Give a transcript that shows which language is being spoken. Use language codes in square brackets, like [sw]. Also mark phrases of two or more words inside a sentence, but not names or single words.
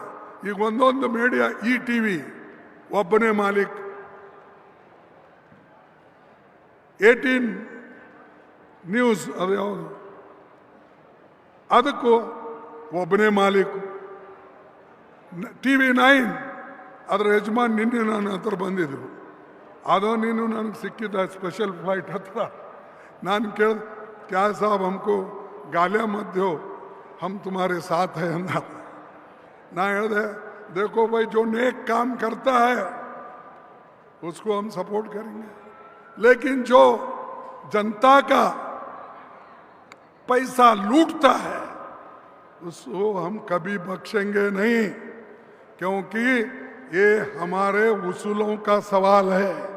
[kn] ಈಗ ಒಂದೊಂದು ಮೀಡಿಯಾ, ಈ TV ಒಬ್ಬನೇ ಮಾಲೀಕ್, 18 ನ್ಯೂಸ್ ಅದು ಯಾವುದು, ಅದಕ್ಕೂ ಒಬ್ಬನೇ ಮಾಲೀಕು. TV9 ಅದರ ಯಜಮಾನ್ ನಿನ್ನೆ ನನ್ನ ಹತ್ರ ಬಂದಿದ್ರು. ಅದೋ ನೀನು ನನಗೆ ಸಿಕ್ಕಿದ್ದ ಸ್ಪೆಷಲ್ ಫ್ಲೈಟ್ ಹತ್ರ. ನಾನು ಕೇಳಿದೆ, [hi] क्या साब हमको गालियां मत दो, हम तुम्हारे साथ हैं अंदर. [kn] ನಾ ಹೇಳಿದೆ, [hi] देखो भाई जो नेक काम करता है उसको हम सपोर्ट करेंगे, लेकिन जो जनता का पैसा लूटता है उसको हम कभी बख्शेंगे नहीं, क्योंकि ये हमारे उसूलों का सवाल है.